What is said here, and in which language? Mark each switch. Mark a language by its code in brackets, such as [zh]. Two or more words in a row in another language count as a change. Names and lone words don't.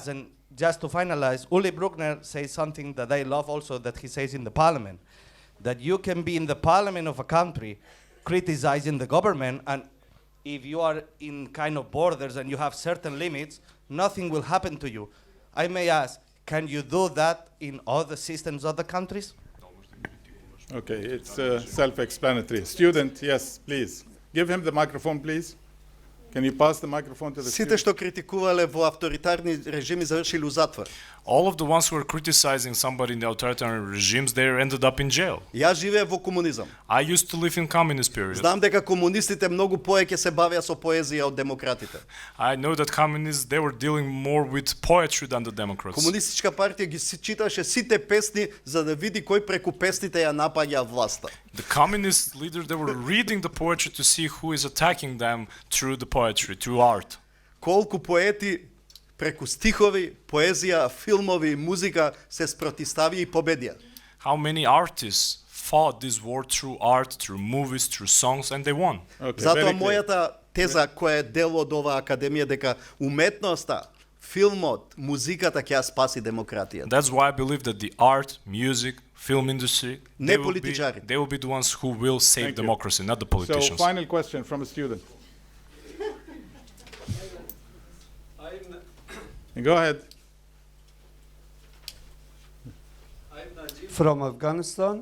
[en] And just to finalize, Uli Bruckner says something that I love also that he says in the parliament, that you can be in the parliament of a country criticizing the government, and if you are in kind of borders and you have certain limits, nothing will happen to you. I may ask, can you do that in other systems, other countries? Okay, it's self-explanatory. Student, yes, please. Give him the microphone, please. Can you pass the microphone to the [mk] Сите [en] student? [mk] што критикувале во авторитарни режими завршиле у затвор. [en] All of the ones who are criticizing somebody in the authoritarian regimes, they ended up in jail. [mk] Јас живеев во комунизам. [en] I used to live in communist period. [mk] Знам дека комунистите многу повеќе се бавеа со поезија од демократите. [en] I know that communists, they were dealing more with poetry than the Democrats. [mk] Комунистичка партија ги читаше сите песни за да види кој преку песните ја напаѓа власта. [en] The communist leaders, they were reading the poetry to see who is attacking them through the poetry, through art. [mk] Колку поети преку стихови, поезија, филмови, музика се спротиставија и победија. [en] How many artists fought this war through art, through movies, through songs, and they won. Okay, [mk] Затоа [en] very clear. [mk] мојата теза која е дел од оваа академија дека уметноста, филмот, музиката ќе ја спаси демократијата. [en] That's why I believe that the art, music, film industry, [mk] Не [en] they will [mk] политичари. [en] be the ones who will save Thank you. democracy, not the So, politicians. final question from a student. Go ahead. From Afghanistan.